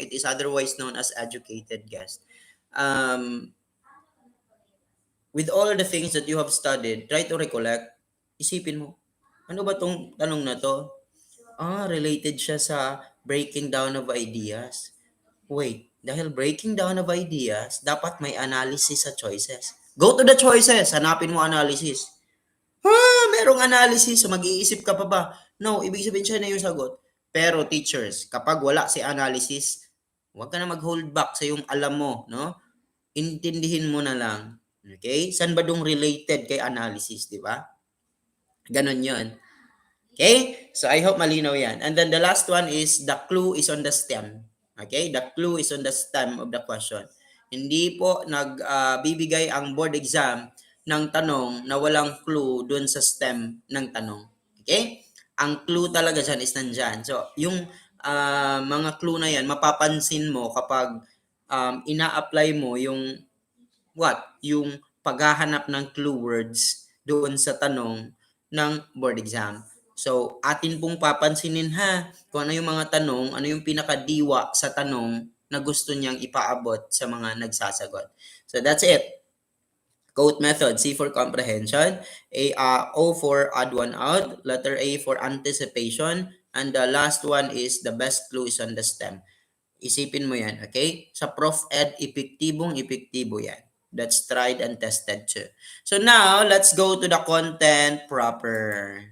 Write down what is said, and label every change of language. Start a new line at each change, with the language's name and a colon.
English: It is otherwise known as educated guess. With all the things that you have studied, try to recollect.
Filipino: Isipin mo, ano ba tong tanong na to?
English: Related
Filipino: siya sa
English: breaking down of ideas. Wait,
Filipino: dahil
English: breaking down of ideas,
Filipino: dapat may
English: analysis sa choices. Go to the choices,
Filipino: hanapin mo analysis. Merong analysis, so mag-iisip ka pa ba? No, ibig sabihin siya na yung sagot. Pero teachers, kapag wala si analysis, huwag ka na mag-hold back sa yung alam mo, no? Intindihin mo na lang. Okay? Saan ba dong related kay analysis, di ba? Ganon yun. Okay?
English: So I hope
Filipino: malinaw yan.
English: And then the last one is the clue is on the stem. Okay? The clue is on the stem of the question.
Filipino: Hindi po nagbibigay ang board exam ng tanong na walang clue dun sa stem ng tanong. Okay? Ang clue talaga dyan is nandyan. So, yung mga clue na yan, mapapansin mo kapag ina-apply mo yung yung paghahanap ng clue words doon sa tanong ng board exam. So, atin pong papansinin kung ano yung mga tanong, ano yung pinakadiwa sa tanong na gusto niyang ipaabot sa mga nagsasagot.
English: So, that's it. Quote method, C for comprehension, O for add one out, letter A for anticipation, and the last one is the best clue is on the stem.
Filipino: Isipin mo yan, okay? Sa Prof Ed, epektibo yan.
English: That's tried and tested too. So now, let's go to the content proper.